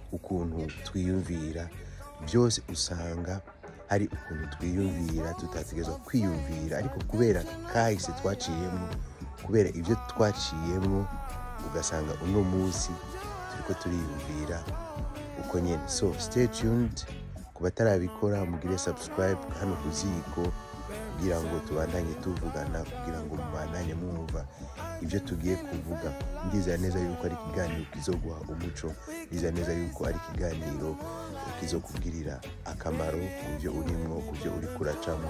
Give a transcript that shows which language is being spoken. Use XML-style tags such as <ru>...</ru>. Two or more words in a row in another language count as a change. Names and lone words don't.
<rn>ukuntu twiyumvira, byose usanga hari ukuntu twiyumvira tutategerezwa kwiyumvira, ariko kubera kahise twaciyemo, kubera ibyo twaciyemo, ugasanga uno munsi turiko turiyumvira uko nyene.</rn> <en>So stay tuned,</en> <rn>ku batarabikora mugire subscribe hano ku Ziko, kugira ngo tubandanye tuvugana, kugira ngo mubandanye mwumva ibyo tugiye kuvuga. Ndizera neza yuko ari ikiganiro kizoguha umuco, ndizera neza yuko ari ikiganiro kizokugirira akamaro ku byo urimwo, ku byo uri kuracamo.</rn>